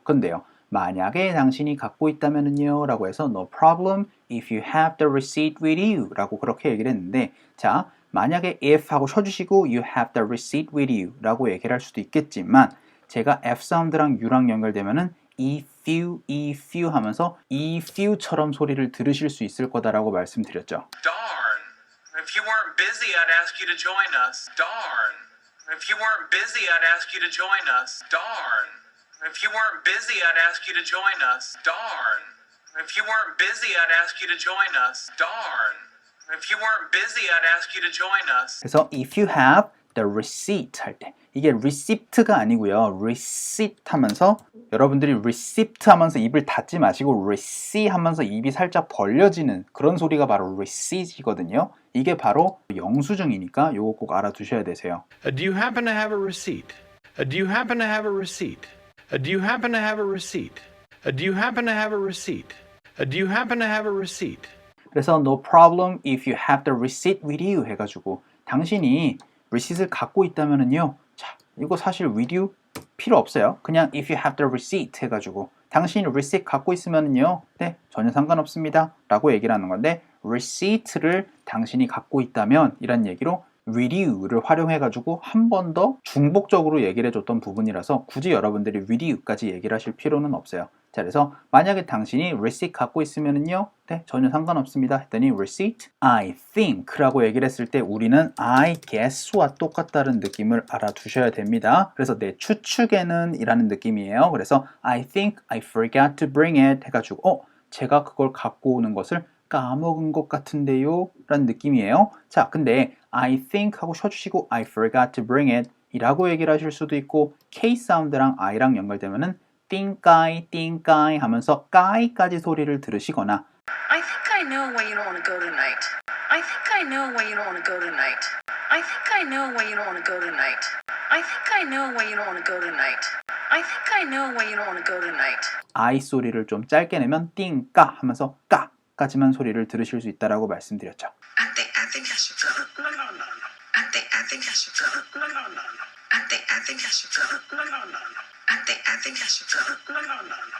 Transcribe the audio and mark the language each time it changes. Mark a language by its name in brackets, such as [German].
[Korean] 근데요 만약에 당신이 갖고 있다면은요 라고 해서 [English] no problem if you have the receipt with you [Korean] 라고 그렇게 얘기를 했는데 자 만약에 if 하고 쳐주시고 you have the receipt with you 라고 얘기를 할 수도 있겠지만 제가 F 사운드랑 U랑 연결되면은 if you 하면서 if you처럼 소리를 들으실 수 있을 거다라고 말씀드렸죠. [English] Darn. If you weren't busy, I'd ask you to join us. Darn. If you weren't busy, I'd ask you to join us. Darn. If you weren't busy, I'd ask you to join us. Darn. If you weren't busy, I'd ask you to join us. Darn. If you weren't busy, I'd ask you to join us. [Korean] 그래서 if you have the receipt 할 때 이게 receipt가 아니고요. receipt 하면서 여러분들이 receipt 하면서 입을 닫지 마시고 receipt 하면서 입이 살짝 벌려지는 그런 소리가 바로 receipt이거든요. 이게 바로 영수증이니까 요거 꼭 알아두셔야 되세요. [English] Do you happen to have a receipt? Do you happen to have a receipt? Do you happen to have a receipt? Do you happen to have a receipt? Do you happen to have a receipt? [Korean] 그래서 [English] no problem if you have the receipt with you [Korean] 해가지고 당신이 receipt을 갖고 있다면은요. 자, 이거 사실 with you 필요 없어요. 그냥 if you have the receipt 해가지고 당신이 receipt 갖고 있으면은요. 네, 전혀 상관없습니다. 라고 얘기를 하는 건데 receipt를 당신이 갖고 있다면 이란 얘기로 with you를 활용해가지고 한 번 더 중복적으로 얘기를 해줬던 부분이라서 굳이 여러분들이 with you까지 얘기를 하실 필요는 없어요. 자, 그래서 만약에 당신이 receipt 갖고 있으면은요, 네, 전혀 상관없습니다. 했더니 receipt, I think라고 얘기를 했을 때 우리는 I guess와 똑같다는 느낌을 알아두셔야 됩니다. 그래서 내 추측에는 이라는 느낌이에요. 그래서 [English] I think I forgot to bring it [Korean] 해가지고 제가 그걸 갖고 오는 것을 까먹은 것 같은데요 라는 느낌이에요. 자, 근데 I think 하고 쉬어주시고 I forgot to bring it 이라고 얘기를 하실 수도 있고 K 사운드랑 I랑 연결되면은 think I 하면서 까이까지 소리를 들으시거나 [English] I think I know why you don't want to go tonight. I think I know why you don't want to go tonight. I think I know why you don't want to go tonight. I think I know why you don't want to go tonight. I think I know why you don't want to go tonight. [Korean] I 소리를 좀 짧게 내면 띵까 하면서 까까지만 소리를 들으실 수 있다라고 말씀드렸죠. [English] I think I should go. No. I think I should go. No. I think I should go. No. I think I should go. No.